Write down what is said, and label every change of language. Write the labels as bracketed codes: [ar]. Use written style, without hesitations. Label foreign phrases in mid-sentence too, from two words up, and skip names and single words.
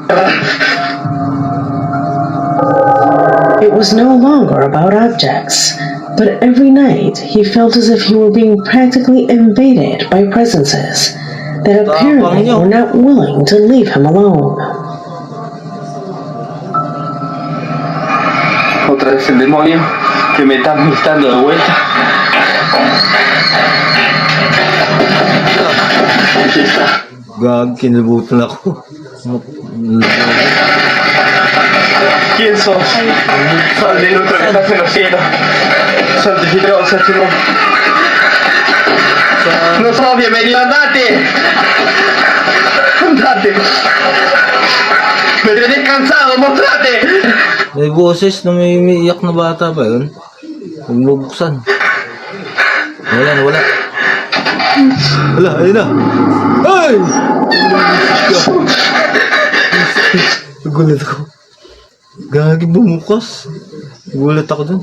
[en] It was no longer about objects, but every night he felt as if he were being practically invaded by presences that apparently were not willing to leave him alone. [es] Otra vez el demonio que me está molestando de vuelta. [tl] Gag, kinibutan ako. [es] ¿Quién sos? Soy el otro que estás en los cielos. Santificados, Señor. No sos bienvenido, andate. Andate. Me tenés cansado, mostrate. [tl] May boses na may umiiyak na bata ba yun? Huwag mo buksan. Wala. Wala, ayun na. Ay! Nagulat ako. Gagi, bumukas. Nagulat ako dun.